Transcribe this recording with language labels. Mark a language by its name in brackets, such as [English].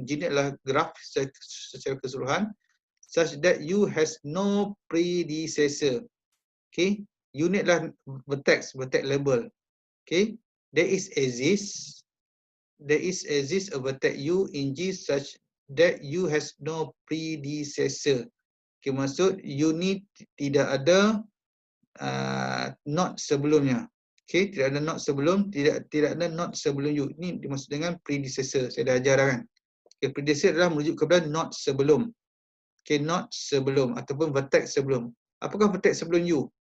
[Malay] G ni adalah graph secara keseluruhan. [English] Such that U has no predecessor. [Malay] Okay, U ni adalah vertex label. [English] Okay, there exists a vertex U in G such that U has no predecessor. [Malay] Okay, maksud U ni tidak ada node sebelumnya. Okay, tidak ada node sebelum, tidak ada node sebelum U. Ini dimaksud dengan predecessor. Saya dah ajar dah kan. Okay, predecessor adalah merujuk kepada node sebelum. Okay, node sebelum ataupun vertex sebelum. Apakah vertex sebelum U?